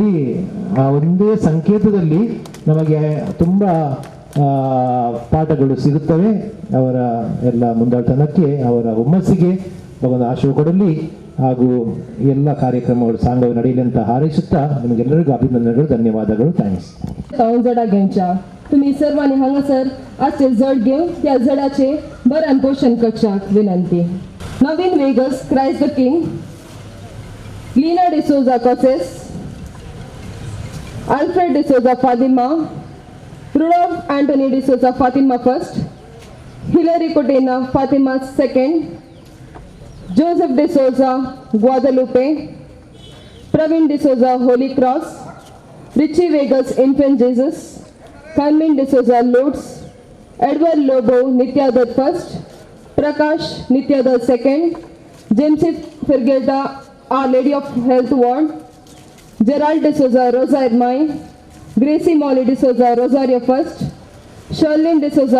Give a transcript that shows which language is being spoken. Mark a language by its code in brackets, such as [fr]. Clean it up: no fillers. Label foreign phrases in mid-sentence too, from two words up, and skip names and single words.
[kn] ಆ ಒಂದೇ ಸಂಕೇತದಲ್ಲಿ ನಮಗೆ ತುಂಬ ಪಾಠಗಳು ಸಿಗುತ್ತವೆ. ಅವರ ಎಲ್ಲ ಮುಂದಾಳತನಕ್ಕೆ, ಅವರ ಹುಮ್ಮಸ್ಸಿಗೆ ಭಗವಂತ ಆಶೀರ್ವಾದ ಕೊಡಲಿ. ಹಾಗೂ ಎಲ್ಲ ಕಾರ್ಯಕ್ರಮಗಳು ಸಾಂಗವಾಗಿ ನಡೆಯಲಿ ಅಂತ ಹಾರೈಸುತ್ತಾ ನಿಮಗೆಲ್ಲರಿಗೂ अभिनंदनಗಳು, ಧन्यवादಗಳು. थँक्स. [kok] जडा घेवच्या तुम्ही सर्वांनी हांगासर आजचे जड घेवन त्या जडाचे भरण पोषण करच्याक विनंती. नवीन वेगस क्राइस्ट द किंग, लीना डिसोजा कॉसेस, अल्फ्रेड डिसोजा फातिमा, रुडॉल्फ एंटनी डिसोजा फातिमा फर्स्ट, हिलरी कोटेना फातिमा सेकंड, जोसेफ डिसोजा ग्वादालुपे, प्रवीण डिसोजा होली क्रॉस, रिची वेगस इन्फेंट जीसस, Carmen D'Souza Lourdes, Edward Lobo Nityadat first, Prakash Nityadat second, James Fergelda Our Lady of Health Ward, Gerald D'Souza Rosa Irmine, Gracie Molly D'Souza Rosario first, Sherlyn D'Souza